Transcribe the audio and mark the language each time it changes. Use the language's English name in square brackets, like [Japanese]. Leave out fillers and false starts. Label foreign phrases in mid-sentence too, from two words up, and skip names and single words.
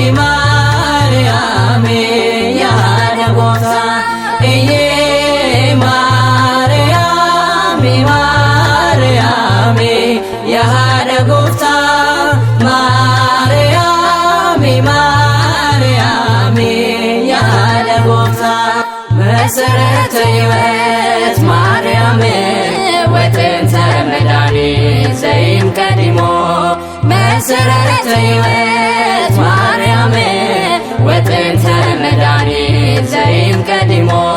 [Oromo] maariyaami yaa haadha gooftaa iyyee maariyaami maariyaami yaa haadha gooftaa maariyaami maariyaami yaa haadha [Geez] gooftaa መሰረተ ሕይወት ማርያም ወጥንተ መድኃኒት ዘይም ቀዲሞ መሰረተ ሕይወት ማርያም ወጥንተ መድኃኒት ዘይም ቀዲሞ